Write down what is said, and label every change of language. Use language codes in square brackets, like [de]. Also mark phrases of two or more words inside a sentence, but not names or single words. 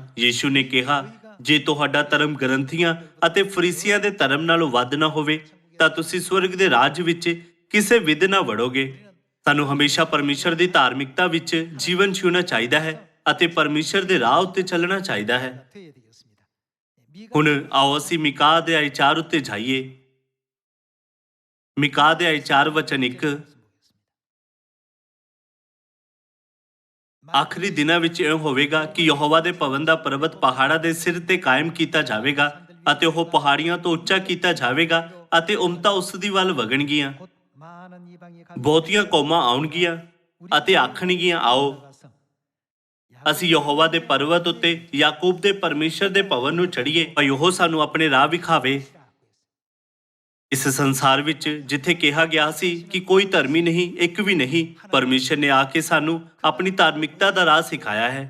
[pa] ਯੀਸ਼ੂ ਨੇ ਕਿਹਾ, ਜੇ ਤੁਹਾਡਾ ਧਰਮ ਗ੍ਰੰਥੀਆਂ ਅਤੇ ਫਰੀਸੀਆਂ ਦੇ ਧਰਮ ਨਾਲੋਂ ਵੱਧ ਨਾ ਹੋਵੇ ਤਾਂ ਤੁਸੀਂ ਸਵਰਗ ਦੇ ਰਾਜ ਵਿੱਚ ਕਿਸੇ ਵਿਧ ਨਾ ਵੜੋਗੇ। ਸਾਨੂੰ ਹਮੇਸ਼ਾ ਪਰਮੇਸ਼ਰ ਦੀ ਧਾਰਮਿਕਤਾ ਵਿੱਚ ਜੀਵਨ ਜਿਉਣਾ ਚਾਹੀਦਾ ਹੈ ਅਤੇ ਪਰਮੇਸ਼ਰ ਦੇ ਰਾਹ ਉੱਤੇ ਚੱਲਣਾ ਚਾਹੀਦਾ ਹੈ। [ko] 되어야 되겠습니다. [pa] ਹੁਣ ਆਓ ਅਸੀਂ ਮਿਕਾ ਅਧਿਆਇ 4 ਉੱਤੇ ਜਾਈਏ। ਮਿਕਾ ਅਧਿਆਇ 4 ਵਚਨ 1। ਆਖਰੀ ਦਿਨਾਂ ਵਿੱਚ ਇਹ ਹੋਵੇਗਾ ਕਿ ਯਹੋਵਾ ਦੇ ਭਵਨ ਦਾ ਪਰਬਤ ਪਹਾੜਾਂ ਦੇ ਸਿਰ ਤੇ ਕਾਇਮ ਕੀਤਾ ਜਾਵੇਗਾ ਅਤੇ ਉਹ ਪਹਾੜੀਆਂ ਤੋਂ ਉੱਚਾ ਕੀਤਾ ਜਾਵੇਗਾ ਅਤੇ ਉਮਤਾਂ ਉਸ ਦੀ ਵੱਲ ਵਗਣਗੀਆਂ। [ko] 곧 많은 이방이 [pa] ਬਹੁਤੀਆਂ ਕੌਮਾਂ ਆਉਣਗੀਆਂ ਅਤੇ ਆਖਣਗੀਆਂ, ਆਓ ਅਸੀਂ ਯਹੋਵਾ ਦੇ ਪਰਬਤ ਉੱਤੇ, ਯਾਕੂਬ ਦੇ ਪਰਮੇਸ਼ਰ ਦੇ ਭਵਨ ਨੂੰ ਚੜ੍ਹੀਏ, ਭਾਈ ਉਹ ਸਾਨੂੰ ਆਪਣੇ ਰਾਹ ਵਿਖਾਵੇ। ਇਸ ਸੰਸਾਰ ਵਿੱਚ ਜਿੱਥੇ ਕਿਹਾ ਗਿਆ ਸੀ ਕਿ ਕੋਈ ਧਰਮੀ ਨਹੀਂ, ਇੱਕ ਵੀ ਨਹੀਂ, ਪਰਮੇਸ਼ਰ ਨੇ ਆ ਕੇ ਸਾਨੂੰ ਆਪਣੀ ਧਾਰਮਿਕਤਾ ਦਾ ਰਾਹ ਸਿਖਾਇਆ ਹੈ।